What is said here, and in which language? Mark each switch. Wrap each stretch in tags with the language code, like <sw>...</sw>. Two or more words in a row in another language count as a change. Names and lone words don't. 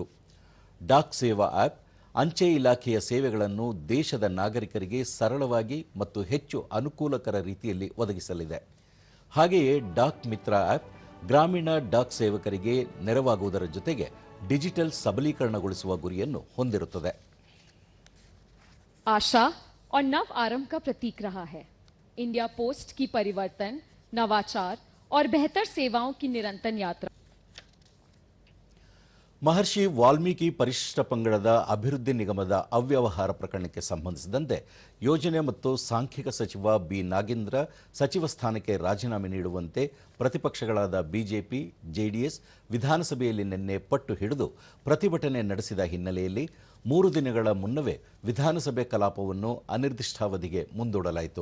<kn>ಡಾಕ್ ಸೇವಾ ಆಪ್ ಅಂಚೆ ಇಲಾಖೆಯ ಸೇವೆಗಳನ್ನು ದೇಶದ ನಾಗರಿಕರಿಗೆ ಸರಳವಾಗಿ ಮತ್ತು ಹೆಚ್ಚು ಅನುಕೂಲಕರ ರೀತಿಯಲ್ಲಿ ಒದಗಿಸಲಿದೆ. ಹಾಗೆಯೇ ಡಾಕ್ ಮಿತ್ರ ಆಪ್ ಗ್ರಾಮೀಣ ಡಾಕ್ ಸೇವಕರಿಗೆ ನೆರವಾಗುವುದರ ಜೊತೆಗೆ ಡಿಜಿಟಲ್ ಸಬಲೀಕರಣಗೊಳಿಸುವ ಗುರಿಯನ್ನು ಹೊಂದಿರುತ್ತದೆ.</kn> <hi>आशा और नव आरंभ का प्रतीक रहा है. इंडिया पोस्ट की परिवर्तन, नवाचार और बेहतर सेवाओं की निरंतर यात्रा.</hi> <kn>ಮಹರ್ಷಿ ವಾಲ್ಮೀಕಿ ಪರಿಶಿಷ್ಟ ಪಂಗಡದ ಅಭಿವೃದ್ಧಿ ನಿಗಮದ ಅವ್ಯವಹಾರ ಪ್ರಕರಣಕ್ಕೆ ಸಂಬಂಧಿಸಿದಂತೆ ಯೋಜನೆ ಮತ್ತು ಸಾಂಖ್ಯಿಕ ಸಚಿವ ಬಿ ನಾಗೇಂದ್ರ ಸಚಿವ ಸ್ಥಾನಕ್ಕೆ ರಾಜೀನಾಮೆ ನೀಡುವಂತೆ ಪ್ರತಿಪಕ್ಷಗಳಾದ ಬಿಜೆಪಿ, ಜೆಡಿಎಸ್ ವಿಧಾನಸಭೆಯಲ್ಲಿ ನಿನ್ನೆ ಪಟ್ಟು ಹಿಡಿದು ಪ್ರತಿಭಟನೆ ನಡೆಸಿದ ಹಿನ್ನೆಲೆಯಲ್ಲಿ 3 ದಿನಗಳ ಮುನ್ನವೇ ವಿಧಾನಸಭೆ ಕಲಾಪವನ್ನು ಅನಿರ್ದಿಷ್ಟಾವಧಿಗೆ ಮುಂದೂಡಲಾಯಿತು.</kn>